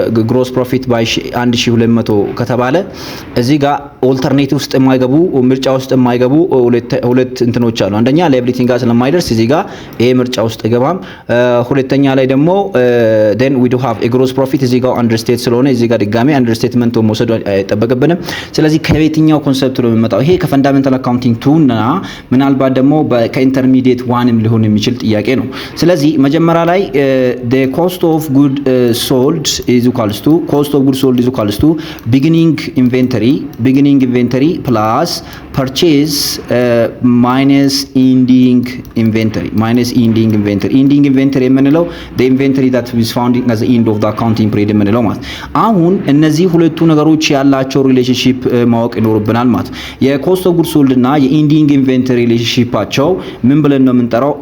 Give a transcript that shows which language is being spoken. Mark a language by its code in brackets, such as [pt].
[am] gross profit by 1200 ከተባለ እዚህ ጋር ኦልተርኔቲቭ ውስጥ የማይገቡ ምርጫ ውስጥ የማይገቡ ሁለት እንትኖች አሉ። አንደኛ liability ጋር ስለማይደርስ እዚህ ጋር ይሄ ምርጫ ውስጥ አይገባም። ሁለተኛ ላይ ደግሞ [en] then we do have a gross profit [am] እዚህ ጋር understate ስለሆነ እዚህ ጋር ድጋሚ አንደርስቴትመንት መውሰድ አይጠበቅብንም። ስለዚህ ከየትኛው ኮንሰፕት ነው የሚመጣው? ይሄ ከፈንዳሜንታል አካውንቲንግ 2 እና ምናልባት ደግሞ ከኢንተርሚዲየት 1ም ሊሆን የሚችል ጥያቄ ነው። ስለዚህ መጀመሪያ ላይ [en] the cost of good sold is equals to cost of good sold is equals to beginning [am] ቢጊኒንግ ኢንቬንተሪ ፕላስ ፐርቼዝ ማይነስ ኢንዲንግ ኢንቬንተሪ ኢንዲንግ ኢንቬንተሪ የምንለው [en] the inventory that is found at the end of the accounting period [am] የምንለው ማለት። አሁን እነዚህ ሁለቱ ነገሮች ያላቸው ሪሌሽንሺፕ ማወቅ ይኖርብናል ማለት። የኮስት ኦፍ ጉድስ ሶልድ እና የኢንዲንግ ኢንቬንተሪ ሪሌሽንሺፓቸው ምን ብለን ነው የምንጠራው?